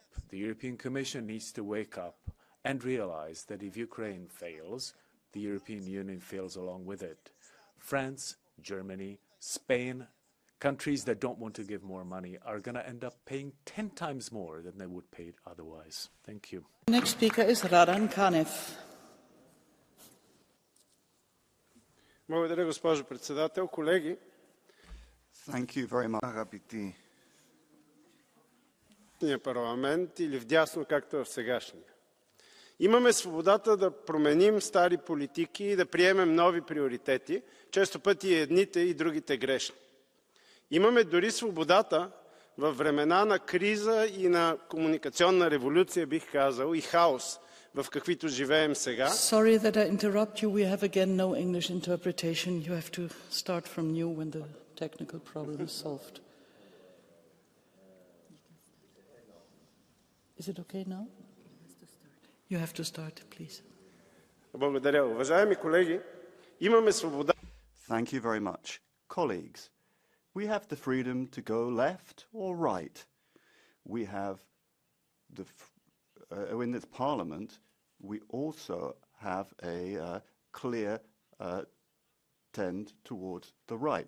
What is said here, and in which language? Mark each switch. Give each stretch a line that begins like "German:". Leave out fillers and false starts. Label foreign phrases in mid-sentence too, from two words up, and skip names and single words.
English: The European Commission needs to wake up and realize that if Ukraine fails, the European Union fails along with it. France, Germany, Spain, countries that don't want to give more money are going to end up paying 10 times more than they would pay otherwise. Thank you. Next speaker is Radan Kanev.
Bulgarian: Благодаря, госпожо председател. Колеги,
English: Thank you very much, αγαπητοί.
Bulgarian: Парламент или вдясно, както в сегашния. Имаме свободата да променим стари политики и да приемем нови приоритети, често пъти едните и другите грешни. Имаме дори свободата във времена на криза и на комуникационна революция, бих казал, и хаос, в каквито живеем сега.
English: Sorry that I interrupt you. We have again no English interpretation. You have to start from new when the technical problem is solved. Is it okay now? You have to start, please.
Bulgarian: Благодаря. Уважаеми колеги, имаме свобода.
English: Thank you very much. Colleagues, we have the freedom to go left or right. We have in this parliament, we also have a clear tend towards the right.